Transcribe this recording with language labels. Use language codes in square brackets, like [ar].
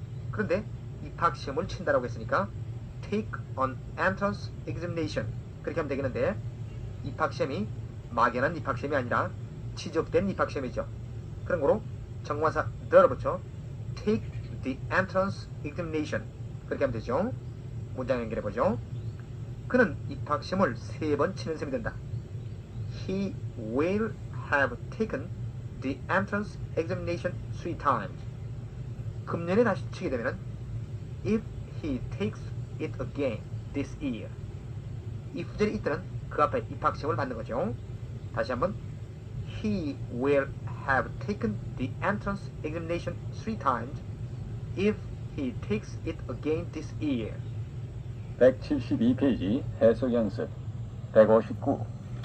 [ko] 그런데 입학시험을 친다라고 했으니까 take an entrance examination 그렇게 하면 되겠는데 입학시험이 막연한 입학시험이 아니라 지적된 입학시험이죠. 그런 거로 정관사 the를 붙여 take the entrance examination 그렇게 하면 되죠. 문장 연결해보죠. 그는 입학시험을 3번 치는 셈이 된다. [en] He will have taken the entrance examination 3 times. 금년에 다시 치게 되면 if he takes it again this year. [ko] 이 부절이 있다는 그 앞에 입학시험을 받는 거죠. [en] 다시 한번 He will have taken the entrance examination 3 times if he takes it again this year. [ko] 172페이지 해석 연습 159